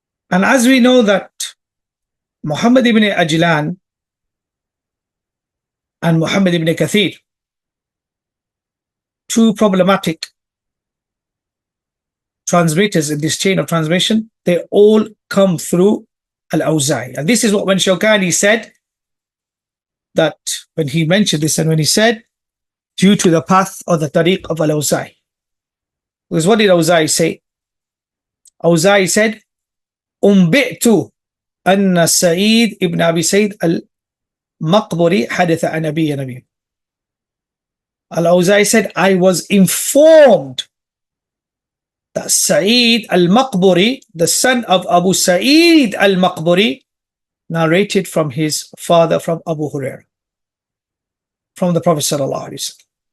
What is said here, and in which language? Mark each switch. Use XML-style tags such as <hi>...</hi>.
<en>And as we know that Muhammad ibn Ajlan and Muhammad ibn Kathir, two problematic transmitters in this chain of transmission, they all come through Al-Awza'i. And this is what when Shawkāni said that, when he mentioned this, and when he said due to the path or the tariq of Al-Awza'i. Because what did Awza'i say? Awza'i said,</en> <ar>أنبئت أن سعيد ابن أبي سعيد المقبري حدث عن أبي نبي.</ar> <en>Al-Awza'i said, I was informed that Sa'id al-Maqburi, the son of Abu Sa'id al-Maqburi, narrated from his father, from Abu Hurairah, from the Prophet sallallahu alaihi wasallam.</en>